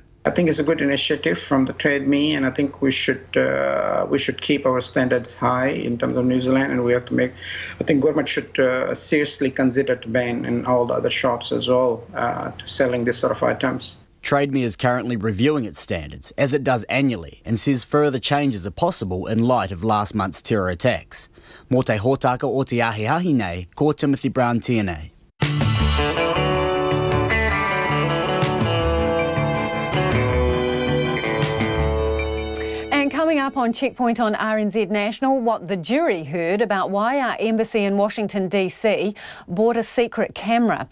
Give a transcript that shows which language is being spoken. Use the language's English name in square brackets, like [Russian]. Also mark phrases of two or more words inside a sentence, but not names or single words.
[English] I think it's a good initiative from the Trade Me, and I think we should keep our standards high in terms of New Zealand, and I think government should seriously consider to ban in all the other shops as well selling this sort of items. Trade Me is currently reviewing its standards, as it does annually, and says further changes are possible in light of last month's terror attacks. [Māori] Mō te hōtaka o te ahiahi nei, ko Timothy Brown tēnei. [English] And coming up on Checkpoint on RNZ National, what the jury heard about why our embassy in Washington DC bought a secret camera.